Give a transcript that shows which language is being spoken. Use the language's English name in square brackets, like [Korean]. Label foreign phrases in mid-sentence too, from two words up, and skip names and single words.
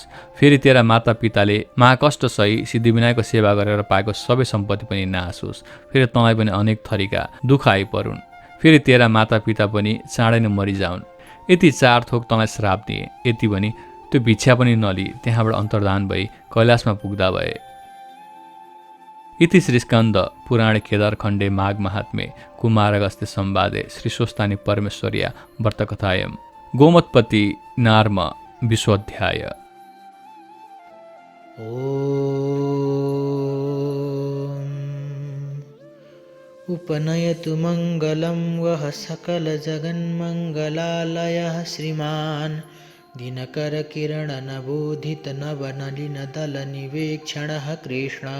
[Nepali] फेरि तेरा मातापिताले महाकष्ट सही सिद्धिविनायकको सेवा गरेर पाएको सबै सम्पत्ति पनि नाश होस्। फेरि तँलाई पनि अनेक थरीका दुःख आइपरुन्। फेरि तेरा मातापिता पनि चाँडै नै मरिजाउन्। यति 4 थोक तँलाई श्राप दिए। यति भनी त्यो भिक्षा पनि नलिई त्यहाँबाट अन्तर्धान भई कैलाशमा पुग्दा भए। [Sanskrit] इति श्री स्कन्द पुराणे केदारखण्डे माघ महात्म्ये कुमारगस्ते संवादे श्री स्वस्तानी परमेश्वर्या व्रतकथायं गोमत्पति नार्म विश्वोऽध्याय। उपनयतु मङ्गलं वः सकलजगन्मङ्गलालयः श्रीमान् दिनकरकिरणनबोधितनवनलिनदलनिवेक्षणः कृष्णः।